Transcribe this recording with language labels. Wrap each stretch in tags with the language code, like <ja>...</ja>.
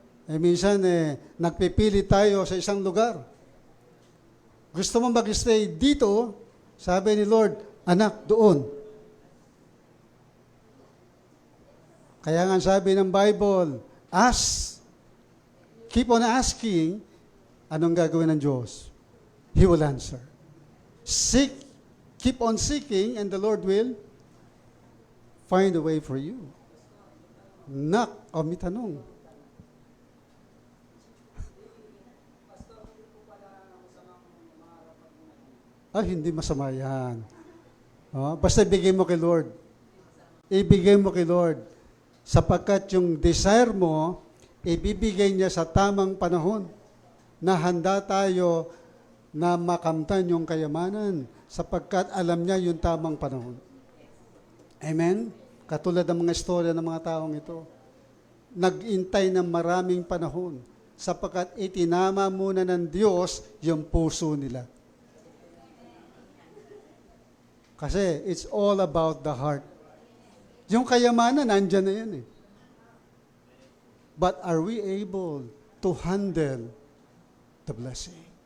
<tl>Minsan, nagpipili tayo sa isang lugar. Gusto mo mag-stay dito, sabi ni Lord, anak, doon. Kaya nga sabi ng Bible,</tl> <en>ask, keep on asking,</en> <tl>anong gagawin ng Diyos?</tl> <en>He will answer. Seek, keep on seeking, and the Lord will find a way for you.</en> <tl>Knock, o may tanong. Hindi masama yan. Basta ibigay mo kay Lord. Ibigay mo kay Lord. Sapagkat yung desire mo, ibibigay niya sa tamang panahon na handa tayo na makamtan yung kayamanan sapagkat alam niya yung tamang panahon. Amen? Katulad ng mga istorya ng mga taong ito. Nag-intay ng maraming panahon sapagkat itinama muna ng Diyos yung puso nila. Kasi</tl> <en>it's all about the heart.</en> <tl>Yung kayamanan, nandyan na yan eh.</tl> <en>But are we able to handle the blessing?</en>